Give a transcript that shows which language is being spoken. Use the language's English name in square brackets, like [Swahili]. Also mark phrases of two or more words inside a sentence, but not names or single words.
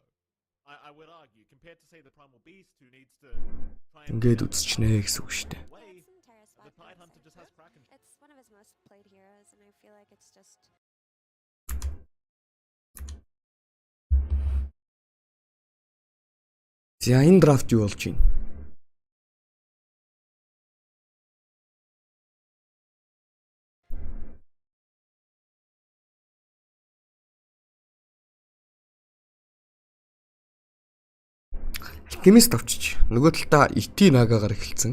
[English] I would argue, compared to say the primal beast who needs to try and the Tide Hunter just has Kraken. It's one of his most played heroes, and I feel like it's just [Mongolian] За энэ драфт юу болж байна? Алхимист авчиж нөгөө талдаа ити нагагаар эхэлсэн.